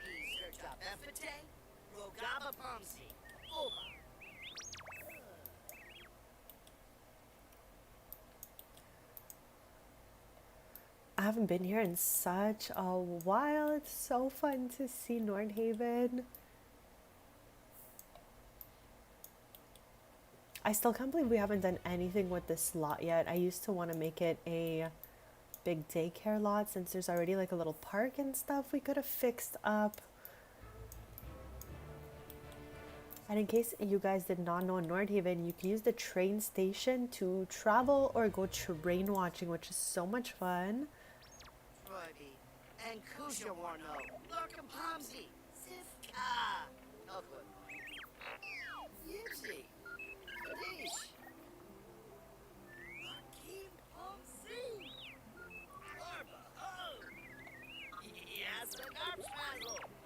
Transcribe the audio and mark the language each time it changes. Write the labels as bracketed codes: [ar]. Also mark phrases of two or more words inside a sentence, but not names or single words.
[en] Serja Befete. Rogaba Pomsey. Oba. I haven't been here in such a while. It's so fun to see Nordhaven. I still can't believe we haven't done anything with this lot yet. I used to want to make it a big daycare lot since there's already like a little park and stuff we could have fixed up. And in case you guys did not know, in Nordhaven, you can use the train station to travel or go train watching, which is so much fun. Troy B. And Kusha Warno. Larka Pomsey. Sivka. Okay. Yipsy. Kadish. Akeem Pomsey. Arba. Oh. Yes, a garbage trazzle.